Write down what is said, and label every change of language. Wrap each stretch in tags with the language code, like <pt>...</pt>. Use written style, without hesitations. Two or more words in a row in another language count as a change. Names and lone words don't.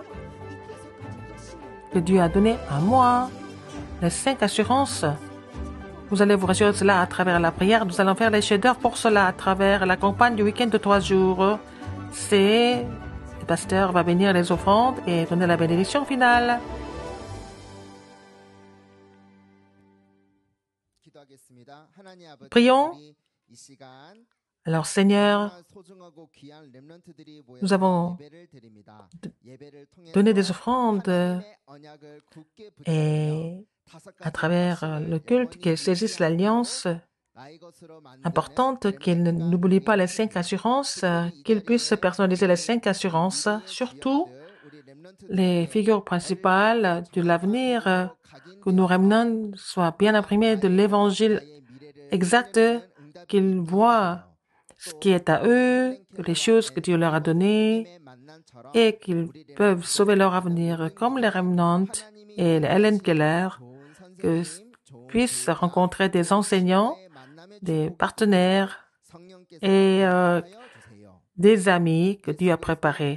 <fr>Que Dieu a donné à moi. Les 5 assurances. Vous allez vous rassurer de cela à travers la prière. Nous allons faire les chefs-d'œuvre pour cela à travers la campagne du week-end de 3 jours. C'est le pasteur va bénir les offrandes et donner la bénédiction finale.</fr> <ko>기도하겠습니다. 하나님 아버지,</ko> <fr>Prions.</fr> <ko>우리 이 시간</ko> <fr>Alors Seigneur,</fr> <ko>정말 소중하고 귀한 렘넌트들이 모여서</ko> <fr>nous avons</fr> <ko>예배를 드립니다. 예배를 통해서</ko> <fr>donné des offrandes</fr> <ko>하나님의 언약을 굳게 붙잡으며</ko> <fr>et</fr> <ko>다섯</ko> <fr>à</fr> <ko>가지</ko> <fr>travers</fr> <ko>말씀을</ko> <fr>le culte</fr> <ko>영원히</ko> <fr>qu'ils saisissent</fr> <ko>유지하고</ko> <fr>l'alliance</fr> <ko>나의 것으로 만드는</ko> <fr>importante, qu'ils n'oublient pas les 5 assurances, qu'ils puissent personnaliser les 5 assurances, surtout les figures principales de l'avenir, que nos remnants soient bien imprimés de l'évangile exact, qu'ils voient ce qui est à eux, les choses que Dieu leur a données et qu'ils peuvent sauver leur avenir comme les remnants et les Helen Keller, que puissent rencontrer des enseignants, des partenaires et des amis que Dieu a préparés.</fr>